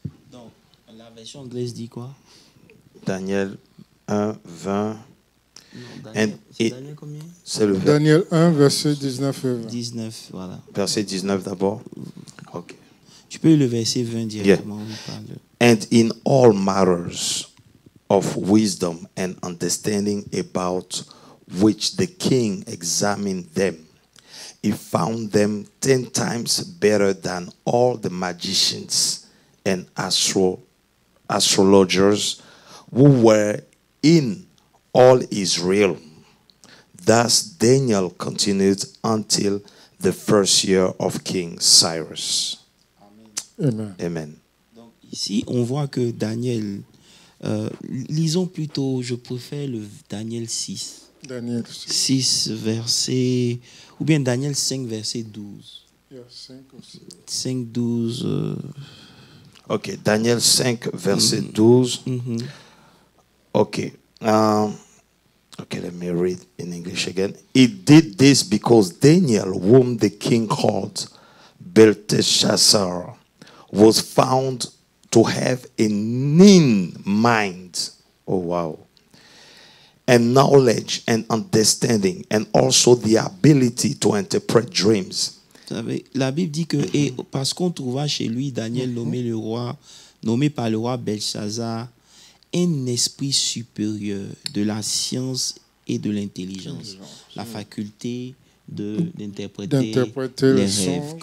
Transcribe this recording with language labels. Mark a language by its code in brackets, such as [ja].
[fr] Donc, la version anglaise dit quoi? Daniel 1, 20. Non, Daniel, c'est Daniel combien? C'est le Daniel 1, verset 19 et 20. 19, voilà. verset 19 d'abord. Ok. Tu peux le verset 20 directement. On parle. [en] And in all matters of wisdom and understanding about which the king examined them, he found them 10 times better than all the magicians and astrologers who were in all Israel. Thus Daniel continued until the first year of King Cyrus. Amen. Amen. [fr] Donc, ici, on voit que Daniel, lisons plutôt, je préfère le Daniel 6. Daniel 6, verset, ou bien Daniel 5, verset 12. 5, 12. Ok, Daniel 5, verset 12. Okay. [en] Okay, let me read in English again. He did this because Daniel, whom the king called Belteshazzar, was found to have a keen mind. Oh, wow. And knowledge and understanding, and also the ability to interpret dreams. [fr] La Bible dit que, et parce qu'on trouva chez lui Daniel nommé par le roi Belshazzar, un esprit supérieur de la science et de l'intelligence, la faculté d'interpréter les rêves.